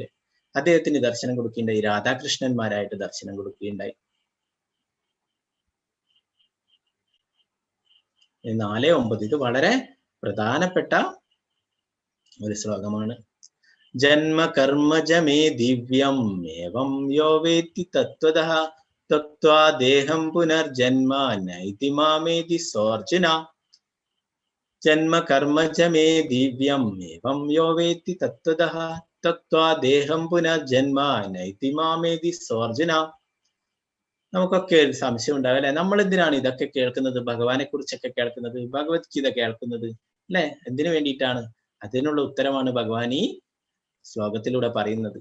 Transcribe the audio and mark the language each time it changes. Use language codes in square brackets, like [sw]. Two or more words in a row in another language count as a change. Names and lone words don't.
[ml] അദ്ദേഹത്തിന് ദർശനം കൊടുക്കുകയുണ്ടായി. രാധാകൃഷ്ണന്മാരായിട്ട് ദർശനം കൊടുക്കുകയുണ്ടായി. 4-9 ഇത് വളരെ പ്രധാനപ്പെട്ട ഒരു ശ്ലോകമാണ്. [sa] ജന്മ കർമ്മജമേ ദിവ്യം ഏവം യോ വേത്തി തത്വതഃ തത്വാ ദേഹം പുനർജന്മ നൈതി മാമേതി സോർജുന. ജന്മ കർമ്മജമേ ദിവ്യം ഏവം യോ വേത്തി തത്വതഃ തത്വാ ദേഹം പുനർജന്മ നൈതി മാമേതി സോർജുന. [ml] നമുക്കൊക്കെ ഒരു സംശയം ഉണ്ടാവും അല്ലെ, നമ്മൾ എന്തിനാണ് ഇതൊക്കെ കേൾക്കുന്നത്? ഭഗവാനെ കുറിച്ചൊക്കെ കേൾക്കുന്നത്, ഭഗവത്ഗീത കേൾക്കുന്നത് അല്ലെ, എന്തിനു വേണ്ടിയിട്ടാണ്? അതിനുള്ള ഉത്തരമാണ് ഭഗവാൻ ഈ ശ്ലോകത്തിലൂടെ പറയുന്നത്.